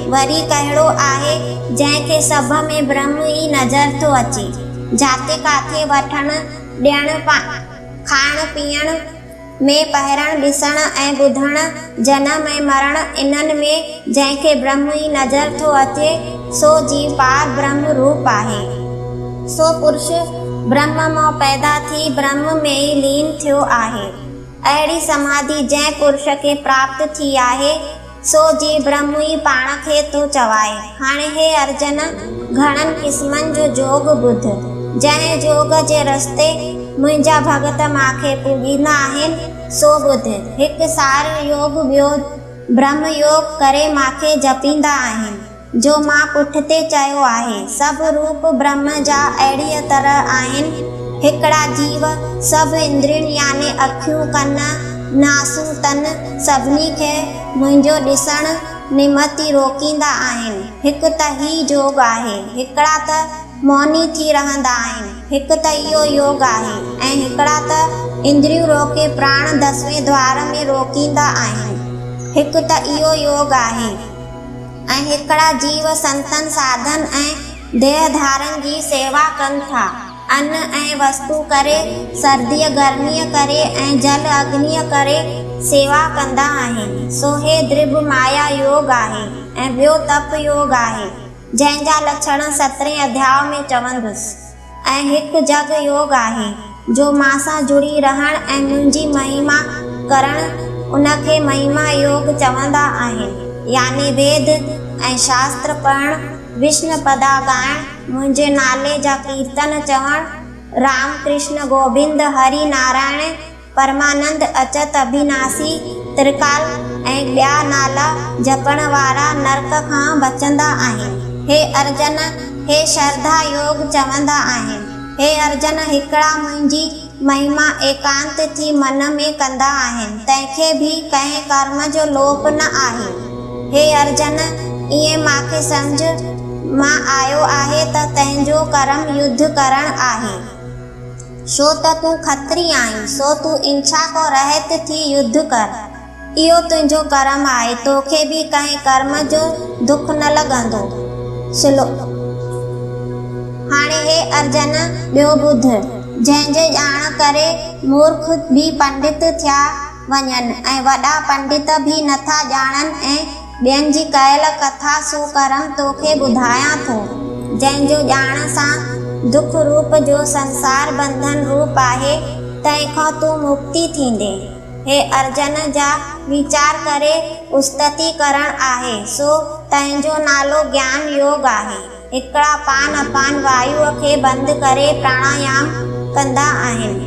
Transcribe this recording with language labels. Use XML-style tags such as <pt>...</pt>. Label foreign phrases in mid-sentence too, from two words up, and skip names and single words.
<sd>वरी कहिड़ो आहे जंहिंखे सभ में ब्रह्म ई नज़र थो अचे। जाते काथे वठण ॾियण खाइण पीअण में पहिरण ॾिसण ऐं ॿुधण जनम ऐं मरण इन्हनि में जंहिंखे ब्रह्म ई नज़र थो अचे सो जीव पार ब्रह्म रूप आहे। सो पुरुष ब्रह्म मां पैदा थी ब्रह्म में ई लीन थियो आहे। अहिड़ी समाधि जंहिं पुरुष खे प्राप्त थी आहे सो जीव ब्रह्म ई पाण खे थो चवाए। हाणे हे अर्जन घणनि क़िस्मनि जो जोग ॿुध। जंहिं जोग जे रस्ते मुंहिंजा भगत मूंखे पूॼींदा आहिनि सो ॿुध। हिकु सार योग ॿियो ब्रह्म योग करे मूंखे जपींदा आहिनि। जो मां पुठिते चयो आहे सभु रूप ब्रह्म जा अहिड़ीअ तरह आहिनि। हिकिड़ा जीव सभु इंद्रियुनि यानी अखियूं कन नासूं तन सभिनी खे मुंहिंजो ॾिसण निमति रोकींदा आहिनि। हिकु त ही जोग आहे। हिकिड़ा त मौनी थी रहंदा आहिनि। हिकु त इहो योग आहे ऐं हिकिड़ा त इंद्रियूं रोके प्राण 10वें द्वार में रोकींदा आहिनि। हिकु त इहो योग आहे ऐं हिकिड़ा जीव संतन साधन ऐं देहधारन जी सेवा कनि था। अन्न ऐं वस्तु करे सर्दीअ गर्मीअ करे ऐं जल अग्नीअ करे सेवा कंदा आहिनि। सो हे द्रिभ माया योग आहे ऐं ॿियो तप योग आहे जंहिंजा लक्षण 17 अध्याय में चवंदुसि। ऐं हिकु जग योग आहे जो मां सां जुड़ी रहण ऐं मुंहिंजी महिमा करण उनखे महिमा योग चवंदा आहिनि। यानी वेद ऐं शास्त्र पढ़ण विष्णु पदा ॻाइण मुंहिंजे नाले जा कीर्तन चवण राम कृष्ण गोविंद हरि नारायण परमानंद अचत अभिनाशी त्रिकाल ऐं ॿिया नाला जपण वारा नरक खां बचंदा आहिनि। हे अर्जन हे श्रद्धा योग चवंदा आहिनि। हे अर्जन हिकिड़ा मुंहिंजी महिमा एकांत थी मन में कंदा आहिनि। तंहिंखे बि कंहिं कर्म जो लोप न आहे। हे अर्जन ईअं मूंखे सम्झ मां आयो आहे त तंहिंजो कर्म युद्ध करण आहे। छो त तूं खत्री आहीं सो तूं इच्छा को रहित थी युद्ध कर। इहो तुंहिंजो कर्म आहे। तोखे बि कंहिं कर्म जो दुख न लॻंदो। हाणे हे अर्जन ॿियो ॿुध। जंहिंजे ॼाण करे मूर्ख बि पंडित थिया वञनि ऐं वॾा पंडित बि नथा ॼाणनि ऐं ॿियनि जी कयल कथा सो कर्म तोखे ॿुधायां थो। जंहिंजो ॼाण सां दुख रूप जो संसार बंधन रूप आहे तंहिंखां तूं मुक्ति थींदे। हे अर्जन जा वीचार करे उस्तति करण आहे सो तंहिंजो नालो ज्ञान योग आहे। हिकिड़ा पान अपान वायुअ खे बंदि करे प्राणायाम कंदा आहिनि।</sd>